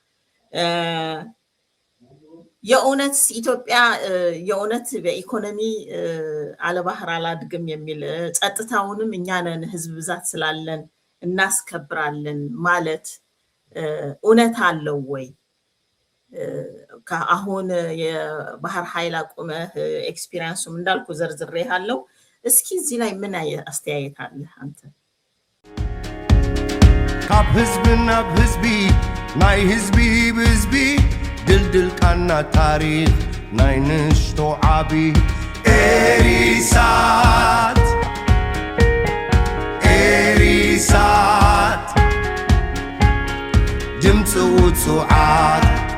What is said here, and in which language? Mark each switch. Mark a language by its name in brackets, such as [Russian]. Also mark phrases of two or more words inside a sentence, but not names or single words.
[Amharic] የእውነት ኢትዮጵያ የእውነት በኢኮኖሚ አለባህር አላድግም የሚል ጸጥታውንም እኛ ነን ህዝብ ብዛት ስላለን እናስከብራለን ማለት እውነት አለው ወይ? አሁን የባህር ኃይል አቁመህ ኤክስፒሪየንሱም እንዳልኩ ዘርዝሬ ያለው እስኪ እዚህ ላይ ምን አስተያየት አለ አንተ? [Tigrinya] ካብ ህዝቢ ናብ ህዝቢ ናይ ህዝቢ ብህዝቢ ድልድል ቃና ታሪክ ናይ ንሽቶ ዓቢ ኤሪሳት ድምፂ ውፅዓት